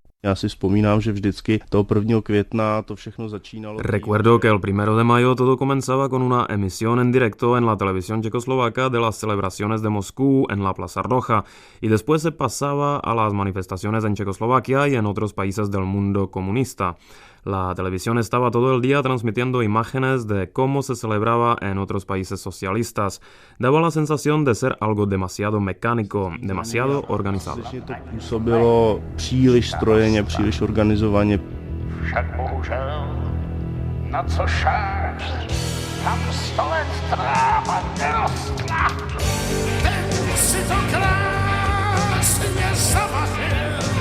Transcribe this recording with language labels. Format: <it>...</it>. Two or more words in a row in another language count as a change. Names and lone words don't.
<es>Recuerdo que el 1 de mayo todo comenzaba con una emisión en directo en la televisión checoslovaca de las celebraciones de Moscú en la Plaza Roja y después se pasaba a las manifestaciones en Checoslovaquia y en otros países del mundo comunista. La televisión estaba todo el día transmitiendo imágenes de cómo se celebraba en otros países socialistas. Daba la sensación de ser algo demasiado mecánico, demasiado organizado.</es> <cs>Působilo příliš strojeně, příliš organizovaně. Však bohužel, na co šář, tam 100 let tráva nerostla. Ten si to krásně zavařil.</cs>